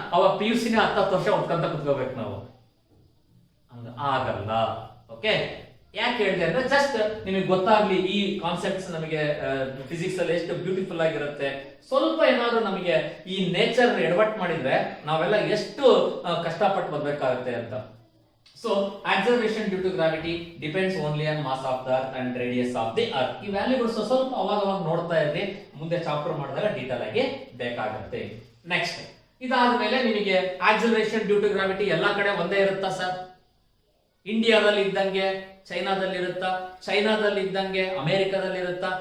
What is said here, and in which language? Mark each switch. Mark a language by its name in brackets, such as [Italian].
[Kannada] ಅವಾಗ PUC 10 ವರ್ಷ ಉಟ್ಕೊಂತ ಕುತ್ಕೋಬೇಕು ನಾವು. ಹಂಗ ಆಗಲ್ಲ. ಓಕೆ, ಯಾಕೆ ಹೇಳಿದೆ ಅಂದ್ರೆ ಜಸ್ಟ್ ನಿಮಗೆ ಗೊತ್ತಾಗ್ಲಿ ಈ ಕಾನ್ಸೆಪ್ಟ್ಸ್ ನಮಗೆ ಫಿಸಿಕ್ಸ್ ಅಲ್ಲಿ ಎಷ್ಟು ಬ್ಯೂಟಿಫುಲ್ ಆಗಿರುತ್ತೆ. ಸ್ವಲ್ಪ ಏನಾದ್ರು ನಮಗೆ ಈ ನೇಚರ್ ಎಡವಟ್ ಮಾಡಿದ್ರೆ ನಾವೆಲ್ಲ ಎಷ್ಟು ಕಷ್ಟಪಟ್ಟು ಬರ್ಬೇಕಾಗುತ್ತೆ ಅಂತ. [English] So, acceleration due to gravity depends only on mass of the earth and radius of the earth. [Kannada] ಈ ವ್ಯಾಲ್ಯೂಗಳು ಸ್ವಲ್ಪ ಅವಾಗ ನೋಡ್ತಾ ಇದ್ರಿ, ಮುಂದೆ ಚಾಪ್ಟರ್ ಮಾಡಿದಾಗ ಡೀಟೇಲ್ ಆಗಿ ಬೇಕಾಗುತ್ತೆ. ನೆಕ್ಸ್ಟ್, ಇದಾದ್ಮೇಲೆ ನಿಮಗೆ ಆಕ್ಸಿಲರೇಷನ್ ಡ್ಯೂ ಟು ಗ್ರಾವಿಟಿ ಎಲ್ಲಾ ಕಡೆ ಒಂದೇ ಇರುತ್ತಾ ಸರ್? ಇಂಡಿಯಾದಲ್ಲಿ ಇದ್ದಂಗೆ ಚೈನಾದಲ್ಲಿ ಇರುತ್ತಾ? ಚೈನಾದಲ್ಲಿ ಇದ್ದಂಗೆ ಅಮೆರಿಕದಲ್ಲಿ ಇರುತ್ತಾ?